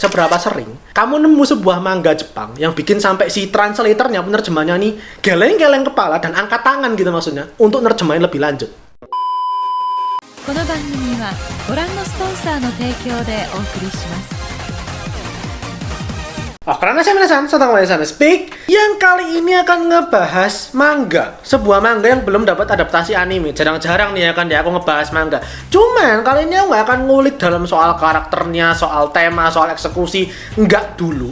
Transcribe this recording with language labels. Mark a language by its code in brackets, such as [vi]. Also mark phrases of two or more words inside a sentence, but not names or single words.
[id] seberapa sering kamu nemu sebuah manga Jepang yang bikin sampai si translatornya, penerjemahnya nih geleng-geleng kepala dan angkat tangan gitu maksudnya untuk nerjemahin lebih lanjut. [ja] この番組はご覧のスポンサーの提供でお送りします。 [id] Oh, karena saya menasan, saya tahu sana speak yang kali ini akan ngebahas manga, sebuah manga yang belum dapat adaptasi anime. Jarang-jarang nih ya kan aku ngebahas manga. Cuman kali ini aku nggak akan ngulik dalam soal karakternya, soal tema, soal eksekusi, nggak dulu.